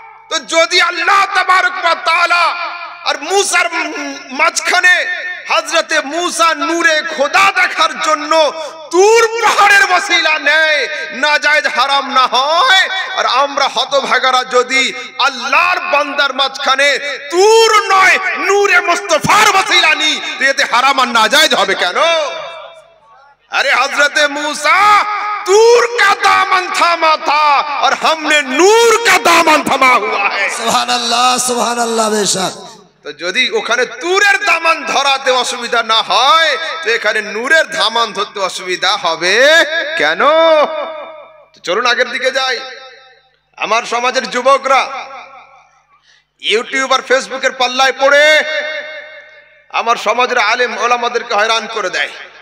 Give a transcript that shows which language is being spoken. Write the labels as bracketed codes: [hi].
[bn] তো যদি আল্লাহ তাবারক ওয়া তাআলা আর মুসার মাঝখানে হযরতে মুসা নূরে খোদা দেখার জন্য তুর পাহাড়ের ওসিলা নেয়, নাজায়েজ হারাম না হয়, আর আমরা হতভাগারা যদি আল্লাহর বান্দার মাঝখানে তুর নয় নূরে মুস্তাফার ওসিলা নি, তো এতে হারাম আর নাজায়েজ হবে কেন? [hi] अरे हजरत मूसा तूर का दामन थामा था और हमने नूर का दामन थमा हुआ है। सुभान अल्लाह सुभान अल्लाह। बेशक। [bn] তো যদি ওখানে তুরের দামান ধরাতে অসুবিধা না হয়, তো এখানে নূরের দামান ধরতে অসুবিধা হবে কেন? চলুন আগের দিকে যাই। আমার সমাজের যুবকরা ইউটিউব আর ফেসবুকের পাল্লায় পড়ে আমার সমাজের আলেম ওলামাদেরকে হয়রান করে দেয়।